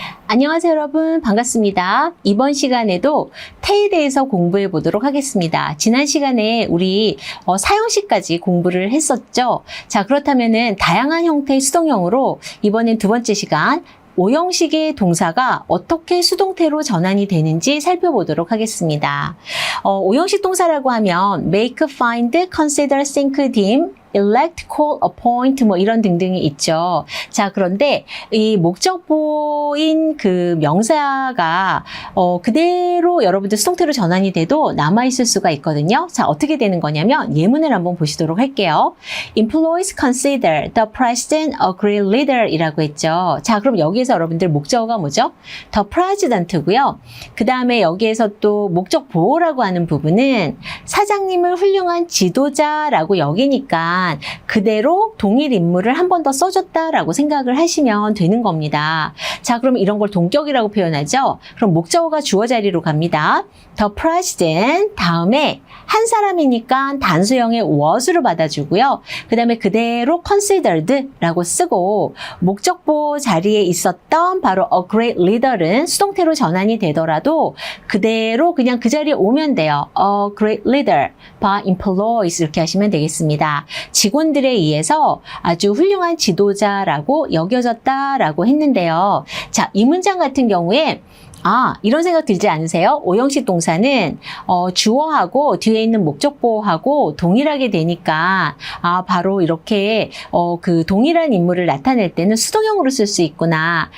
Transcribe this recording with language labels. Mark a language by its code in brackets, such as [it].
[ko] 안녕하세요 여러분, 반갑습니다. 이번 시간에도 태에 대해서 공부해 보도록 하겠습니다. 지난 시간에 우리 사형식까지 공부를 했었죠. 자, 그렇다면은 다양한 형태의 수동형으로 이번엔 두 번째 시간 오형식의 동사가 어떻게 수동태로 전환이 되는지 살펴보도록 하겠습니다. 오형식 동사라고 하면 make, find, consider, think, deem, elect, call, appoint 뭐 이런 등등이 있죠. 자, 그런데 이 목적보인 그 명사가 그대로 여러분들 수동태로 전환이 돼도 남아있을 수가 있거든요. 자, 어떻게 되는 거냐면 예문을 한번 보시도록 할게요. [en] Employees consider the president a great leader [ko] 이라고 했죠. 자, 그럼 여기에서 여러분들 목적어가 뭐죠? [en] The president고요. [ko] 그 다음에 여기에서 또 목적보호라고 하는 부분은 사장님을 훌륭한 지도자라고 여기니까 그대로 동일 인물을 한 번 더 써줬다라고 생각을 하시면 되는 겁니다. 자, 그럼 이런 걸 동격이라고 표현하죠. 그럼 목적어가 주어 자리로 갑니다. The president 다음에 한 사람이니까 단수형의 was로 받아주고요. 그 다음에 그대로 considered라고 쓰고 목적보 자리에 있었던 바로 a great leader는 수동태로 전환이 되더라도 그대로 그냥 그 자리에 오면 돼요. [en] A great leader by employees 이렇게 하시면 되겠습니다. [ko] 직원들에 의해서 아주 훌륭한 지도자라고 여겨졌다라고 했는데요. 자, 이 문장 같은 경우에 이런 생각 들지 않으세요? 오형식 동사는 주어하고 뒤에 있는 목적보호하고 동일하게 되니까 바로 이렇게 그 동일한 인물을 나타낼 때는 수동형으로 쓸 수 있구나.